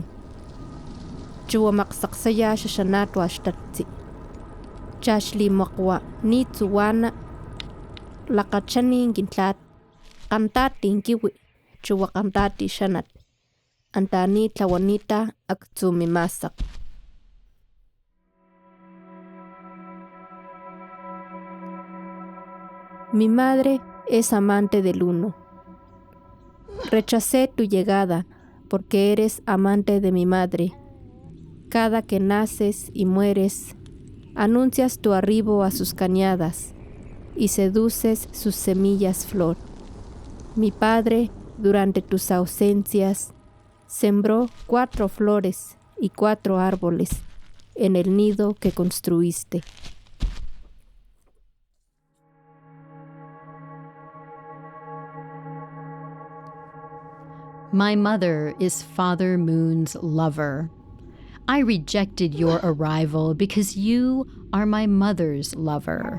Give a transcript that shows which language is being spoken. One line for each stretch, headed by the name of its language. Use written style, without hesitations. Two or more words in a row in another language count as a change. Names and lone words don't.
Papantla Totonac: Chuwamaqsaqsaya xaxanatwa xtatzi. Chashli makwa ni tsuwana. Lakachanin gintlat. Kantatin kiwi. Chuwakantati xanat. Antani tlawanita aktumimasak.
Spanish: Mi madre es amante del Luno. Rechacé tu llegada porque eres amante de mi madre. Cada que naces y mueres, anuncias tu arribo a sus cañadas y seduces sus semillas flor. Mi padre, durante tus ausencias, sembró 4 flores y 4 árboles en el nido que construiste.
English: My mother is Father Moon's lover. I rejected your arrival because you are my mother's lover.